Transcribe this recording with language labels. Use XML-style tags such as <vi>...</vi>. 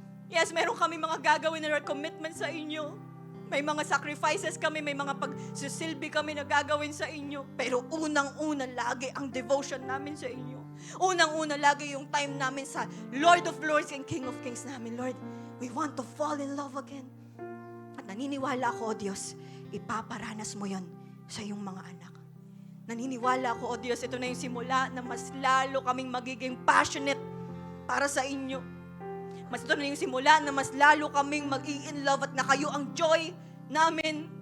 <tl>Yes, meron kami mga gagawin na commitment sa inyo. May mga sacrifices kami, may mga pagsisilbi kami na gagawin sa inyo. Pero unang-una lagi ang devotion namin sa inyo. Unang-una lagi yung time namin sa Lord of Lords and King of Kings namin.</tl> <en>Lord, we want to fall in love again.</en> <tl>At naniniwala ako, O Diyos, ipaparanas mo yon sa iyong mga anak. Naniniwala ako, O Diyos, ito na yung simula na mas lalo kaming magiging passionate para sa inyo. Mas ito na yung simula na mas lalo kaming mag-i-in love at na kayo ang joy namin.</tl>